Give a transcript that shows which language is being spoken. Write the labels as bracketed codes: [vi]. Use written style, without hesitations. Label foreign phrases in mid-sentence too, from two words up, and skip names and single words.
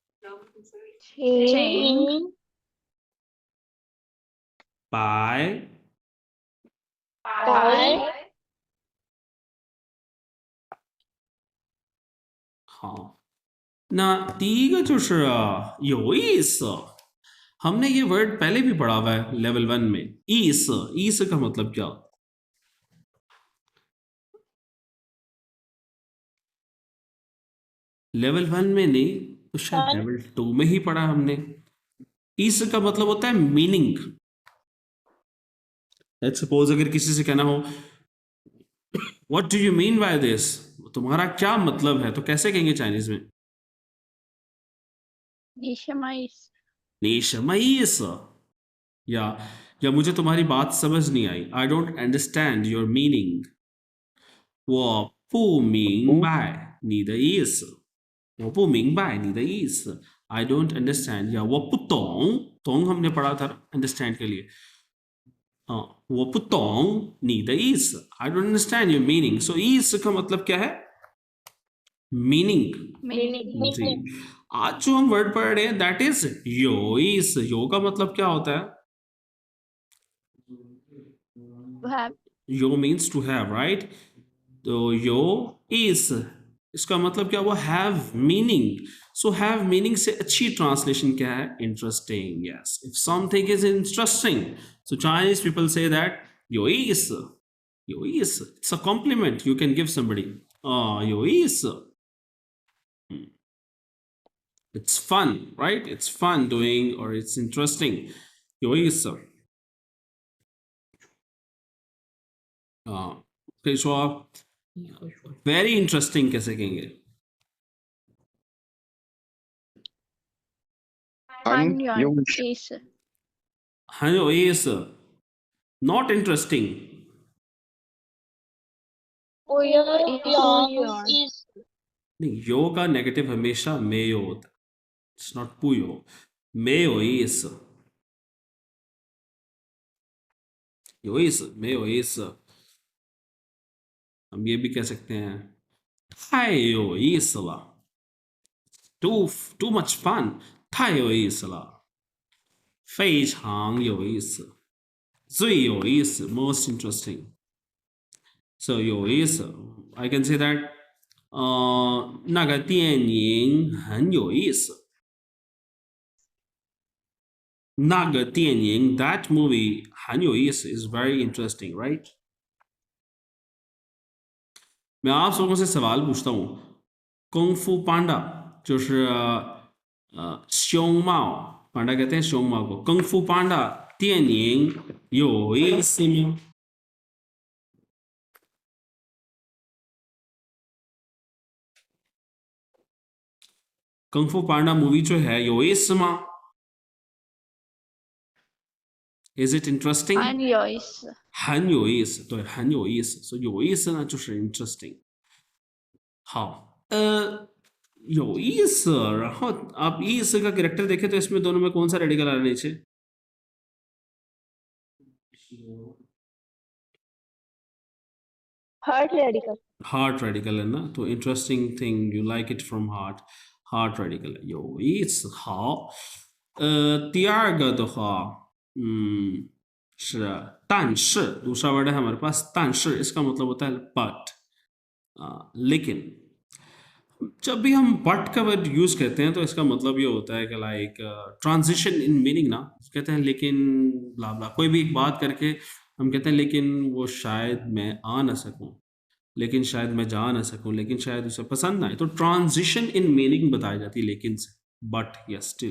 [zh] 请白，白好，那第一个就是有意思。 [hi] हमने ये वर्ड पहले भी पढ़ा हुआ है लेवल 1 में। ईस, ईस का मतलब क्या होता है? लेवल 1 में नहीं तो शायद लेवल 2 में ही पढ़ा हमने। ईस का मतलब होता है मीनिंग। [en] let's suppose [hi] अगर किसी से कहना हो [en] what do you mean by this, [hi] तुम्हारा क्या मतलब है, तो कैसे कहेंगे चाइनीज में? [zh] 你什么意思你什么意思? [hi] या मुझे तुम्हारी बात समझ नहीं आई, [en] I don't understand your meaning. [zh] 我不明白你的意思，我不明白你的意思 [en] I don't understand। [hi] या [zh] 我不懂， [hi] 懂 हमने पढ़ा था understand के लिए। [zh] 我不懂你的意思 [en] I don't understand your meaning। [hi] so 意思 का मतलब क्या है? मीनिंग। जी, आज जो हम वर्ड पढ़ रहे हैं [en] that is [zh] 有意思. [hi] यो का मतलब क्या होता है? यो [en] means to have, right? [hi] तो [zh] 有意思 [hi] इसका मतलब क्या हुआ? [en] have meaning. so have meaning [hi] से अच्छी ट्रांसलेशन क्या है? इंटरेस्टिंग। [en] yes, if something is interesting so Chinese people say that [zh] 有意思, 有意思. [en] it's a compliment you can give somebody. [zh] 有意思, [en] it's fun, right? It's fun doing or it's interesting. [zh] 有意思。可以说 [en] very interesting [hi] कैसे कहेंगे? [zh] 很有意思很有意思 [en] not interesting। [zh] 不有意思 [hi] नहीं, यो का नेगेटिव हमेशा मेयो होता है। [en] it's not [zh] 不有，没有意思，有意思，没有意思. [hi] हम ये भी कह सकते हैं [zh] 太有意思了 [en] too much fun। [zh] 太有意思了，非常有意思，最有意思 [en] most interesting。 So 有意思 I can say that [zh] 那个电影很有意思，那个电影 [en] that movie [zh] 很有意思 [en] is very interesting, right? [hi] मैं आप लोगों से सवाल पूछता हूँ कुंग फू पांडा [zh] 就是熊猫 [hi] पांडा कहते हैं 熊猫को 功夫 पांडा [zh] 电影有意思吗？ [hi] 功夫 पांडा मूवी जो है [zh] 有意思吗？ [en] Is it interesting? [zh] 很有意思。很有意思，对，很有意思。所以有意思呢，就是 interesting。好，有意思。 [hi] 然后आप意思का कैरेक्टर देखें तो इसमें दोनों में कौन सा रेडिकल आ रहा है नीचे? [en] heart radical. heart radical [hi] है ना, तो [en] interesting thing you like it from heart radical 有意思。 [zh] 好，第二个的话，是但是 [hi] दूसरा वर्ड है हमारे पास 但是 इसका मतलब होता है but लेकिन जब भी हम बट का वर्ड यूज करते हैं तो इसका मतलब ये होता है कि लाइक [en] transition in meaning [hi] ना, कहते हैं लेकिन [en] blah blah, [hi] कोई भी एक बात करके हम कहते हैं लेकिन वो शायद मैं आ ना सकूं, लेकिन शायद मैं जा ना सकूं, लेकिन शायद उसे पसंद ना आए, तो [en] transition in meaning [hi] बताई जाती है लेकिन से, बट या स्टिल।